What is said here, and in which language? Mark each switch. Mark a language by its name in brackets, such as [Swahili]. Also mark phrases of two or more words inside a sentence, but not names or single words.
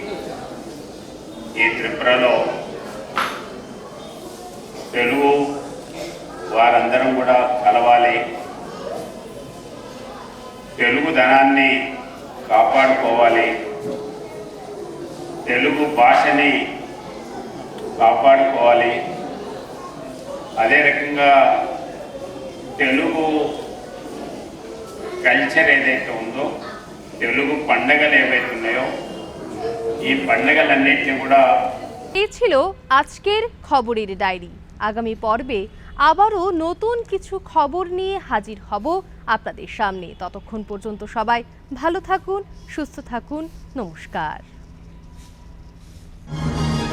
[Telugu] ఈ త్రిపురలో తెలుగు వారందరం కూడా కలవాలి, తెలుగుదనాన్ని కాపాడుకోవాలి, తెలుగు భాషని కాపాడుకోవాలి. అదే రకంగా తెలుగు కల్చర్ ఏదైతే ఉందో, తెలుగు పండగలు ఏవైతే ఉన్నాయో, ఈ పండగలన్నింటినీ కూడా। [Bangla] এই ছিল আজকের খবরের ডায়েরি। আগামী পর্বে আবারও নতুন কিছু খবর নিয়ে হাজির হব আপনাদের সামনে। ততক্ষণ পর্যন্ত সবাই ভালো থাকুন, সুস্থ থাকুন। নমস্কার।